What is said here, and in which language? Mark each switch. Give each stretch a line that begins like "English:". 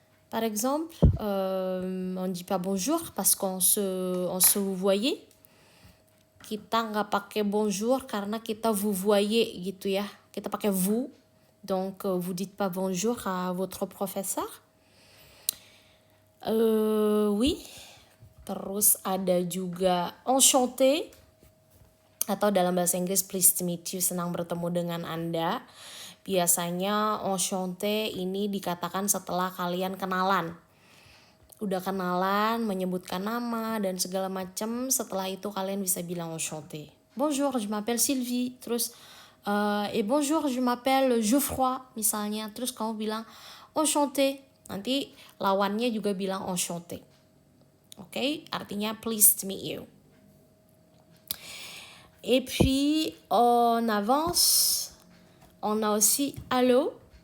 French: Par exemple, on dit pas bonjour parce qu'on se vous voyez.
Indonesian: Kita nggak pakai bonjour karena kita vous voyez gitu ya. Kita pakai vous.
French: Donc vous dites pas bonjour à votre professeur. Oui.
Indonesian: Terus ada juga enchanté, atau dalam bahasa Inggris
English: pleased to meet you,
Indonesian: senang bertemu dengan Anda. Biasanya enchanté ini dikatakan setelah kalian kenalan. Udah kenalan, menyebutkan nama dan segala macam, setelah itu kalian bisa bilang enchanté.
French: Bonjour, je m'appelle Sylvie. Terus et bonjour, je m'appelle Geoffroy misalnya.
Indonesian: Terus kamu bilang enchanté. Nanti lawannya juga bilang enchanté. Oke, artinya
English: pleased to meet you.
French: Et puis on avance, on a aussi allô.